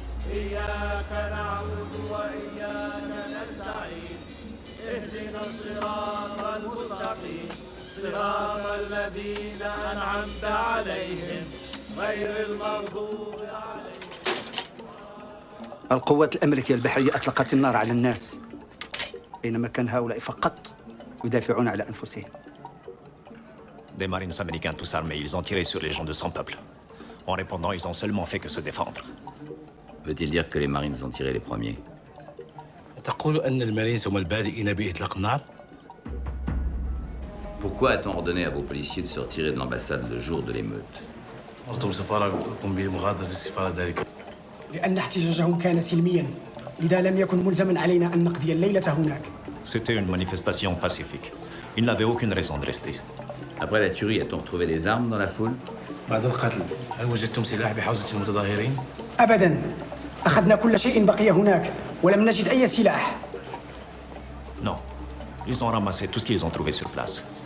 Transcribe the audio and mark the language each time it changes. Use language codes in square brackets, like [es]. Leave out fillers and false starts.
[ar] إياك نعبد وإياك نستعين اهدنا الصراط المستقيم صراط الذين أنعمت عليهم غير المغضوب عليهم. القوات الأمريكية البحرية أطلقت النار على الناس بينما كان هؤلاء فقط يدافعون على أنفسهم. [fr] Des marines américains tous armés, ils ont tiré sur les gens de son peuple. En répondant, ils ont seulement fait que se défendre. Veut-il dire que les Marines ont tiré les premiers? [ar] تقول أن المارينز هم البادئين بإطلاق النار؟ [fr] Pourquoi a-t-on ordonné à vos policiers de se retirer de l'ambassade le jour de l'émeute? [ar] أردتم سفاركم بمغادرة السفارة ذلك. لأن احتجاجهم كان سلميا، لذا لم يكن ملزما علينا أن نقضي الليلة هناك. [fr] C'était une manifestation pacifique. Ils n'avaient aucune raison de rester. Après la tuerie, a-t-on retrouvé des armes dans la foule? [ar] بعد القتل، هل وجدتم سلاح بحوزة المتظاهرين؟ أبدا، أخذنا كل شيء بقي هناك ولم نجد أي سلاح. [fr] Non. Ils ont ramassé tout ce qu'ils ont trouvé sur place.